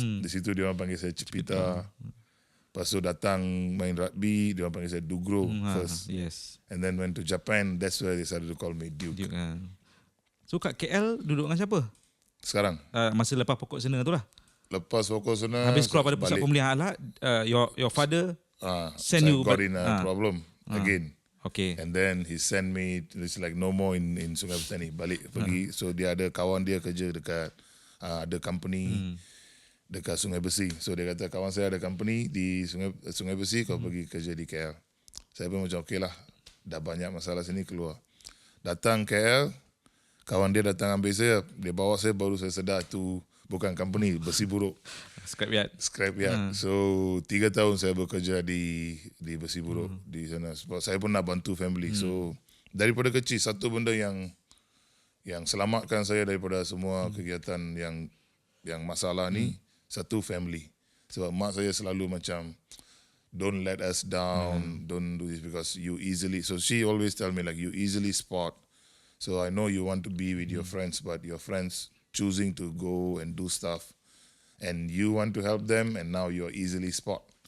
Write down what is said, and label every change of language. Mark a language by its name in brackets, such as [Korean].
[Malay] Di situ dia orang panggil saya Cepita. Lepas tu datang main rugby, dia orang panggil saya Dugro first. [English] Yes. And then went to Japan, that's where they started to call me Duke. [Malay] So kat KL duduk dengan siapa? Sekarang? Masa lepas Pokok Sena tu lah. Lepas Pokok Sena, habis keluar pada pusat pemulihan akhlak, [English] your father send you got in a problem again. Okay. And then he sent me, it's like no more in Sungai Petani, [Malay] balik pergi. So dia ada kawan dia kerja dekat ada company dekat Sungai Besi. So dia kata, kawan saya ada company di Sungai Besi, kau pergi kerja di KL. Saya pun macam okay lah, dah banyak masalah sini, keluar. Datang KL, kawan dia datang ambil saya, dia bawa saya, baru saya sedar tu bukan company, besi buruk. [English] Scrapyard. [Malay] So 3 tahun saya bekerja di besi buruk di sana. Sebab saya pun nak bantu family. So daripada kecil, satu benda yang selamatkan saya daripada semua kegiatan yang masalah ni, satu family. Sebab mak saya selalu macam, [English] don't let us down, don't do this because you easily, so she always tell me like, you easily spot. So I know you want to be with your friends, but your friends choosing to go and do stuff, and you want to help them, and now you're easily spot.